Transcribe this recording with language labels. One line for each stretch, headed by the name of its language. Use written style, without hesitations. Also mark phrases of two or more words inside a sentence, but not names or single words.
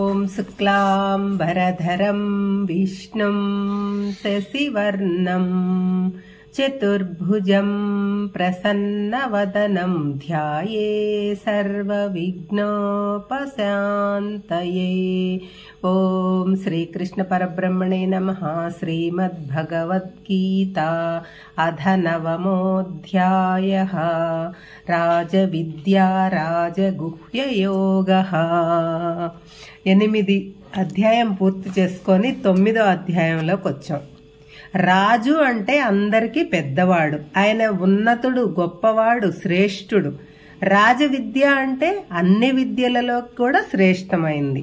Sanskrit: शुक्लाम्बरधरं विष्णुं शशिवर्णं चतुर्भुजं प्रसन्नवदनं ध्याये सर्वविघ्नोपशान्तये। ओम श्री कृष्ण परब्रह्मणे नमः। श्रीमद्भगवद्गीता अथ नवमोऽध्यायः। राजविद्या राजगुह्ययोगः।
Telugu: 8 అధ్యాయం పూర్తి చేసుకొని 9వ అధ్యాయంలోకి వచ్చాం. రాజు అంటే అందరికీ పెద్దవాడు, ఆయన ఉన్నతుడు, గొప్పవాడు, శ్రేష్ఠుడు. రాజవిద్య అంటే అన్ని విద్యలలో కూడా శ్రేష్టమైంది.